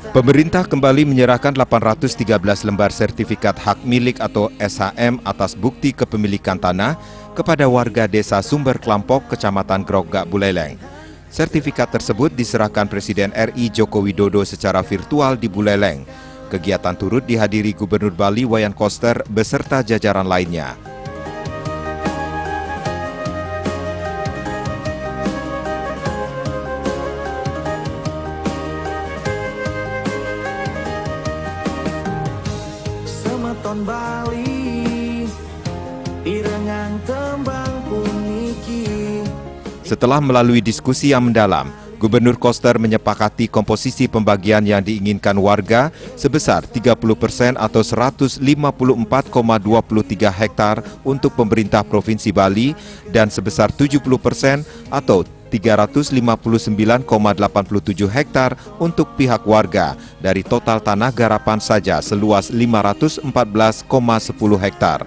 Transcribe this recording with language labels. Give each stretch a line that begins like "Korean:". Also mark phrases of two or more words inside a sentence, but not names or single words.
Indonesian: Pemerintah kembali menyerahkan 813 lembar sertifikat hak milik atau SHM atas bukti kepemilikan tanah kepada warga desa Sumber Klampok, Kecamatan Grogak, Buleleng. Sertifikat tersebut diserahkan Presiden RI Joko Widodo secara virtual di Buleleng. Kegiatan turut dihadiri Gubernur Bali Wayan Koster beserta jajaran lainnya.
Balinese: Semeton Bali direngang tembang puniki.
Indonesian: Setelah melalui diskusi yang mendalam, Gubernur Koster menyepakati komposisi pembagian yang diinginkan warga sebesar 30% atau 154,23 hektar untuk pemerintah Provinsi Bali dan sebesar 70% atau 359,87 hektar untuk pihak warga dari total tanah garapan saja seluas 514,10 hektar.